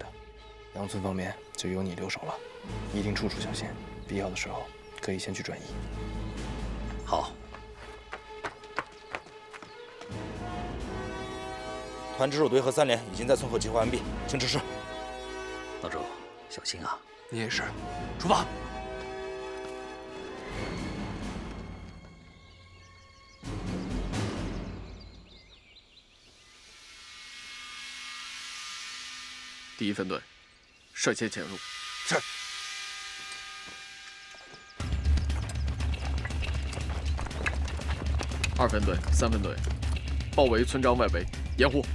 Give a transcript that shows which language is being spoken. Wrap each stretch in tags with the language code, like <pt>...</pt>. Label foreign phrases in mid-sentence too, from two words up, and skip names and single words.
<zh>楊村方面就由你留守了，一定處處小心，必要的時候可以先去轉移。好。团直属队和3连已经在村口集合完畢，请指示。老周，小心啊！你也是，出發。第1分隊，率先潛入。是。 2分隊、3分隊，包圍村莊外圍，掩護。</zh>